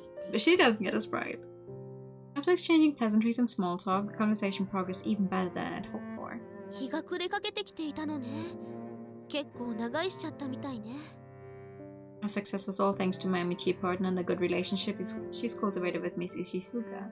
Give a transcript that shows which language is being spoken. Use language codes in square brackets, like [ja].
[en] But she doesn't get us right. After exchanging pleasantries and small talk, the conversation progressed even better than I'd hoped for. [ja] 日が暮れかけてきていたのね。結構長居しちゃったみたいね。 [en] Our success was all thanks to my amitié partner and the good relationship she's cultivated with Miss Ishizuka.